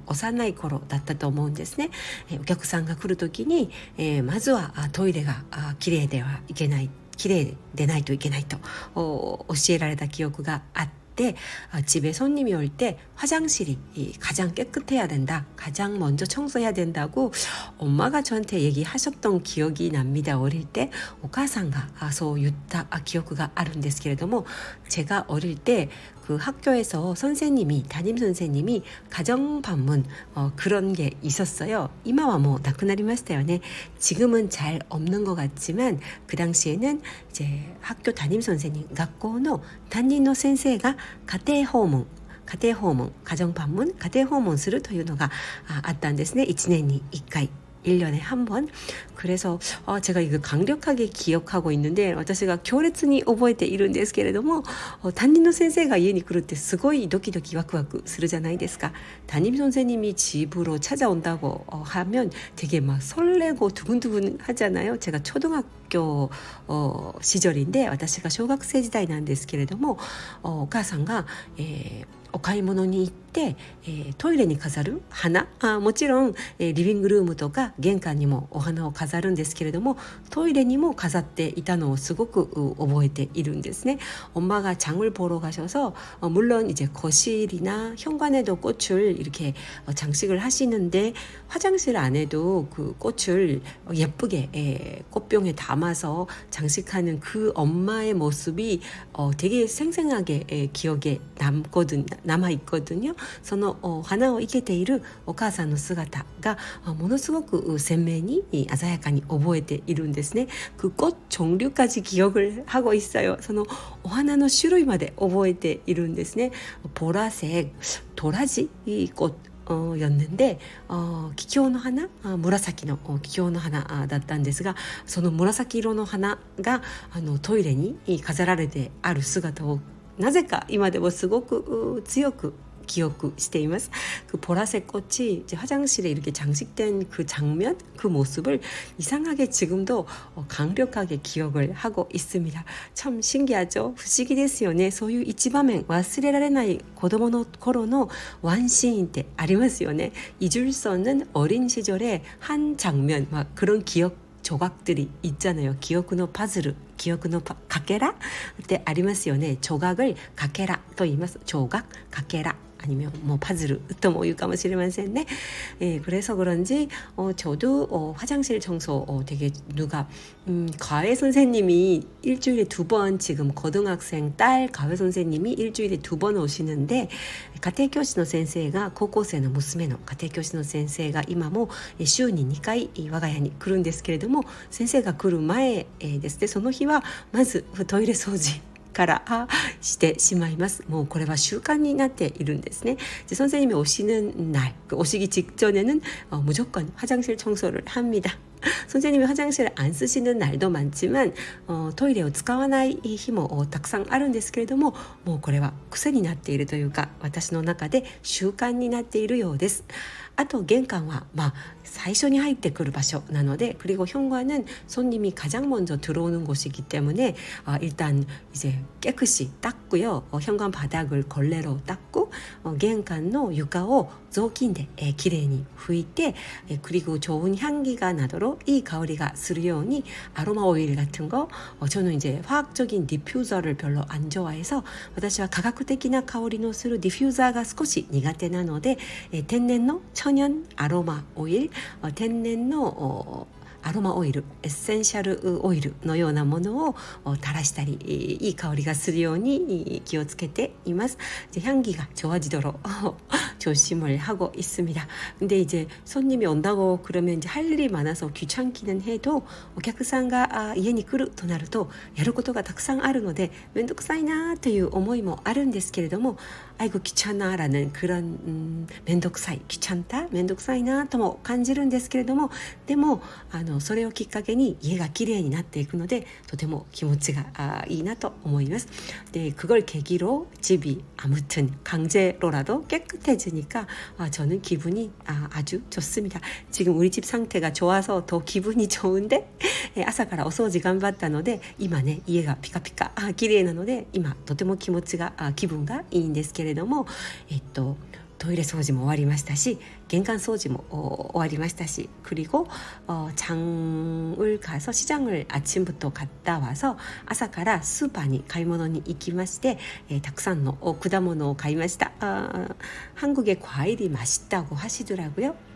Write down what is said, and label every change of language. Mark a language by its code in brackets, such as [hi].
[ja] 幼い頃だったと思うんですね。お客さんが来るときに、まずはトイレがきれいではいけないきれいでないといけないと教えられた記憶があって、 [ko] 집에 손님이 올 때 화장실이 가장 깨끗해야 된다. 가장 먼저 청소해야 된다고 엄마가 저한테 얘기하셨던 기억이 납니다. 어릴 때 [ja] お母さんがそう言った記憶があるんですけれども [ko] 제가 어릴 때 그 학교에서 담임 선생님이 가정 방문 그런 게 있었어요. [ja] 이마와 뭐 나쿠나리마시타요네. [ko] 지금은 잘 없는 것 같지만 그 당시에는 이제 학교 담임 선생님, 학교의 담임 선생가 가정 방문, 가정 방문 [ja] するというのがあったんですね。 1年に1回 [ko] 1년에 한 번. 그래서 제가 이거 강력하게 기억하고 있는데 [ja] 私が強烈に覚えているんですけれども担任の先生が家に来るってすごいドキドキワクワクするじゃないですか。 [ko] 담임 선생님이 집으로 찾아온다고 하면 되게 막 설레고 두근두근 하잖아요. 제가 초등학교 시절인데 [ja] 私が小学生時代なんですけれどもお母さんがお買い物に行って、トイレに飾る花もちろん、リビングルームとか玄関にもお花を飾るんですけれどもトイレにも飾っていたのをすごく覚えているんですね。 [ko] 엄마가 장을 보러 가셔서 물론 이제 거실이나 현관에도 꽃을 이렇게 장식을 하시는데 화장실 안에도 그 꽃을 예쁘게 꽃병에 담아서 장식하는 그 엄마의 모습이 되게 생생하게 기억에 남아있거든요. [ja] その花を生けているお母さんの姿がものすごく鮮明に鮮やかに覚えているんですね。 [ko] 그 꽃 종류까지 기억을 하고 있어요. [ja] そのお花の種類まで覚えているんですね。 [ko] 보라색 도라지 꽃 였는데 [ja] 気境の花紫の気境の花だったんですがその紫色の花がトイレに飾られてある姿をなぜか今でもすごく強く 기억しています. [ko] 그 보라색 꽃이 이제 화장실에 이렇게 장식된 그 장면, 그 모습을 이상하게 지금도 강력하게 기억을 하고 있습니다. 참 신기하죠? [ja] 不思議ですよね。そういう一場面忘れられない子供の頃のワンシーンってありますよね。 [ko] 잊을 수 없는 어린 시절의 한 장면, 막 그런 기억 조각들이 있잖아요. 기억의 퍼즐, 기억의 가케라 때 [ja] ありますよね. [ko] 조각을 가케라 또 [ja] 言います. [ko] 조각, 가케라 아니면 뭐 파즐 [ja] とも言うかもしれませんね. [ko] 그래서 그런지 저도 화장실 청소 되게 누가 과외 선생님이 일주일에 2번 지금 고등학생 딸 과외 선생님이 일주일에 2번 오시는데 [ja] 家庭教師の先生が高校生の娘の家庭教師の先生が今も週に2回我が家に来るんですけれども、先生が来る前ですね、その日はまずトイレ掃除からしてしまいます。もうこれは習慣になっているんですね. [ko] 선생님이 오시는 날, 오시기 직전에는 무조건 화장실 청소를 합니다. 선생님이 화장실을 안 쓰시는 날도 많지만 [ja] 토이레를 使わない日もたくさんあるんですけれども、もうこれは癖になっているというか、私の中で習慣になっているようです。あと玄関は最初に入ってくる場所なので, [ko] 그리고 현관은 손님이 가장 먼저 들어오는 곳이기 때문에 일단 이제 깨끗이 닦고요. 현관 바닥을 걸레로 닦고 [ja] 玄関の床を 雑巾できれいに拭いて, [ko] 그리고 좋은 향기가 나도록 이香りがするように 아로마 오일 같은 거, 저는 이제 화학적인 디퓨저를 별로 안 좋아해서 [ja] 私は科学的な香りのするディフューザーが少し苦手なので、天然の천연 아로마 오일, 天然のアロマオイル、エッセンシャルオイルのようなものを垂らしたり、いい香りがするように気をつけています. [ko] 이제 향기가 좋아지도록 조심을 하고 있습니다. 근데 이제 손님이 온다고 그러면 이제 할 일이 많아서 귀찮기는 해도 [ja] お客さんが家に来るとなるとやることがたくさんあるのでめんどくさいなという思いもあるんですけれども、 [ko] 아이고 귀찮아라는 그런 [ja] めんどくさい、귀찮다、めんどくさいなとも感じるんですけれども、でもそれをきっかけに家がきれいになっていくのでとても気持ちがいいなと思います. [ko] 네, 그걸 계기로 집이 아무튼 강제로라도 깨끗해지니까 저는 기분이 아주 좋습니다. 지금 우리 집 상태가 좋아서 더 기분이 좋은데 [ja] 朝からお掃除頑張ったので今ね家がピカピカきれいなので今とても気持ちが気分がいいんですけれども、トイレ掃除も終わりましたし玄関掃除も終わりましたし, [ko] 그리고 장을 가서 시장을 아침부터 갔다 와서 [ja] 朝からスーパーに買い物に行きまして、たくさんの果物を買いました. [ko] 한국의 과일이 맛있다고 하시더라고요.